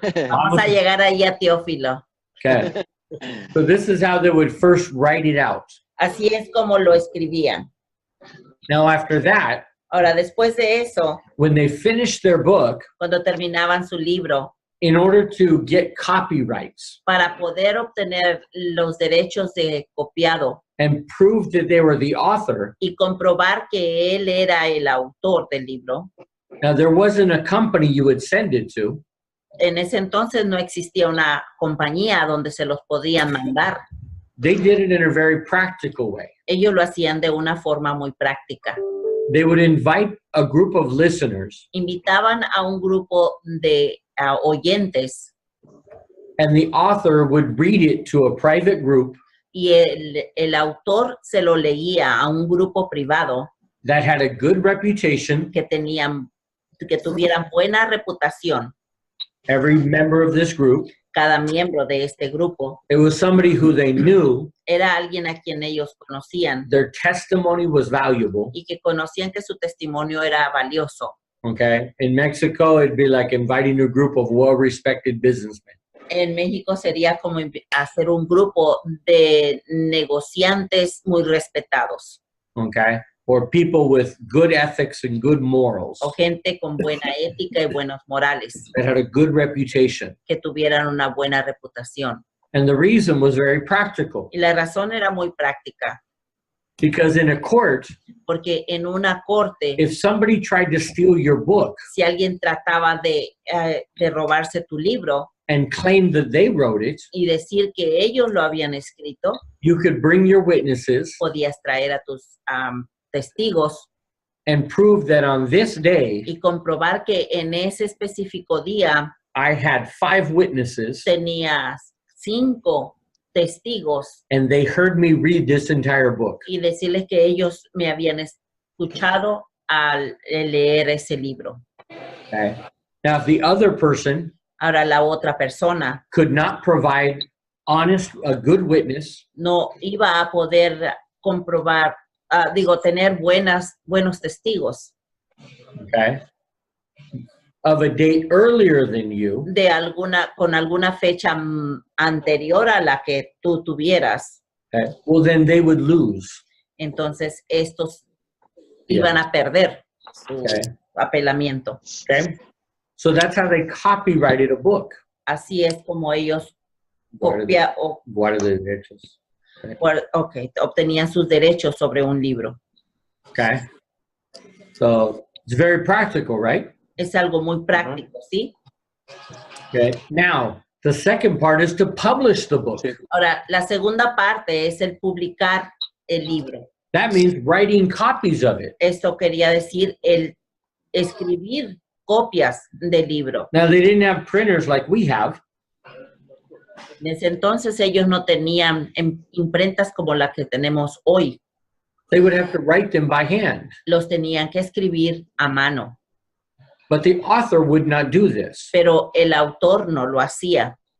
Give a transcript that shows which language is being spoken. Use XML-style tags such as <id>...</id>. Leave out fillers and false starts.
<es>Vamos a llegar ahí a Teófilo.</es> <en>Okay. So this is how they would first write it out.</en> <es>Así es como lo escribían.</es> <en>Now after that,</en> <es>Ahora, después de eso,</es> <en>when they finished their book,</en> <es>cuando terminaban su libro,</es> <en>in order to get copyrights</en> <es>para poder obtener los derechos de copiado</es> <en>and prove that they were the author,</en> <es>y comprobar que él era el autor del libro,</es> <en>now there wasn't a company you would send it to.</en> <es>en ese entonces no existía una compañía donde se los podían mandar.</es> <en>They did it in a very practical way.</en> <es>Ellos lo hacían de una forma muy práctica.</es> <en>They would invite a group of listeners,</en> <es>Invitaban a un grupo de oyentes</es> <en>and the author would read it to a private group</en> <es>y el autor se lo leía a un grupo privado</es> <en>that had a good reputation.</en> <es>que tuvieran buena reputación.</es> <en>Every member of this group,</en> <es>Cada miembro de este grupo</es> <en>it was somebody who they knew,</en> <es>era alguien a quien ellos conocían</es> <en>their testimony was valuable.</en> <es>y que conocían que su testimonio era valioso.</es> <en>Okay. In Mexico, it'd be like inviting a group of well-respected businessmen.</en> <es>En México sería como hacer un grupo de negociantes muy respetados</es> <en>Okay. Or people with good ethics and good morals</en> <es>o gente con buena ética y buenos morales</es> <en>that had a good reputation.</en> <es>que tuvieran una buena reputación.</es> <en>And the reason was very practical,</en> <es>Y la razón era muy práctica,</es> <en>because in a court,</en> <es>porque en una corte,</es> <en>if somebody tried to steal your book</en> <es>si alguien trataba de robarse tu libro</es> <en>and claimed that they wrote it,</en> <es>y decir que ellos lo habían escrito,</es> <en>you could bring your witnesses</en> <es>podías traer a tus testigos</es> <en>and prove that on this day,</en> <es>y comprobar que en ese específico día</es> <en>I had 5 witnesses</en> <es>tenías 5 testigos</es> <en>and they heard me read this entire book.</en> <es>y decirles que ellos me habían escuchado al leer ese libro.</es> <en>Okay. Now, if the other person</en> <es>Ahora la otra persona</es> <en>could not provide a good witness,</en> <es>no iba a poder comprobar, tener buenos testigos</es> <en>okay, of a date earlier than you,</en> <es>con alguna fecha anterior a la que tú tuvieras,</es> <en>okay, well, then they would lose.</en> <es>entonces estos iban a perder</es> <en>Okay.</en> <es>su apelamiento.</es> <en>Okay. So that's how they copyrighted a book.</en> <es>Así es como ellos</es> <en>What are the derechos?</en> <es>obtenían sus derechos sobre un libro.</es> <en>Okay. So it's very practical, right?</en> <es>Es algo muy práctico, ¿sí?</es> <en>Okay. Now, the second part is to publish the book.</en> <es>Ahora, la segunda parte es el publicar el libro.</es> <en>That means writing copies of it.</en> <es>Esto quería decir el escribir copias del libro.</es> <en>Now, they didn't have printers like we have.</en> <es>En ese entonces ellos no tenían imprentas como la que tenemos hoy.</es> <en>They would have to write them by hand.</en> <es>Los tenían que escribir a mano.</es> <en>But the author would not do this.</en> <es>Pero el autor no lo hacía.</es>